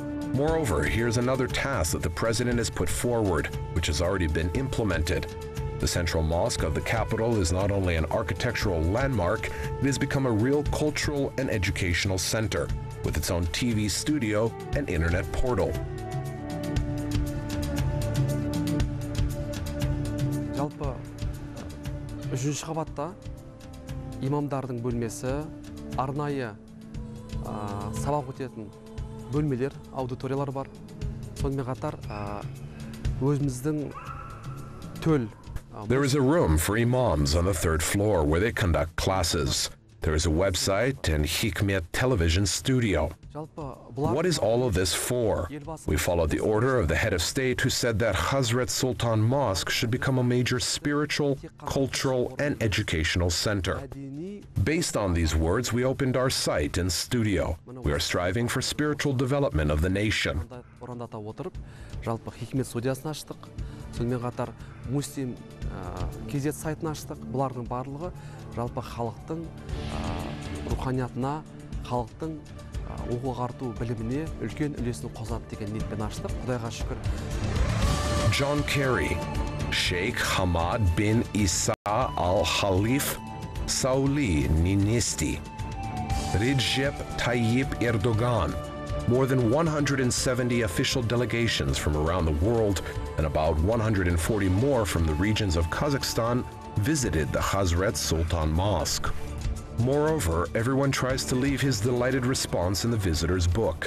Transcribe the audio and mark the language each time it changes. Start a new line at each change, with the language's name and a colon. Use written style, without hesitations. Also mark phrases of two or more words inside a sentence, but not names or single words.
English: Moreover, here's another task that the president has put forward, which has already been implemented. The central mosque of the capital is not only an architectural landmark, it has become a real cultural and educational center, with its own TV studio and internet portal.
Kazakh: Жалпы 3-ші қабатта имамдардың бөлмесі, арнайы сабақ өтетін бөлмелер, аудиториялар бар. Сонымен қатар өзіміздің төл.
English: There is a room for imams on the 3rd floor where they conduct classes. There is a website and Hikmet television studio. What is all of this for? We followed the order of the head of state who said that Hazrat Sultan Mosque should become a major spiritual, cultural, and educational center. Based on these words, we opened our site and studio. We are striving for spiritual development of the nation.
Kazakh: Жалпы Хикмет студиясын аштық. Сонымен қатар Муслим кезет сайтын аштық. Бұлардың барлығы жалпы халықтың руханиятына, халықтың оқу-ағарту біліміне үлкен үлесін қосады деген ниетпен аштық. Құдайға шүкір.
English: John Kerry, Sheikh Hamad bin Isa Al Khalif Sauli Ninisti, Recep Tayyip Erdogan. More than 170 official delegations from around the world and about 140 more from the regions of Kazakhstan visited the Hazrat Sultan Mosque. Moreover, everyone tries to leave his delighted response in the visitor's book.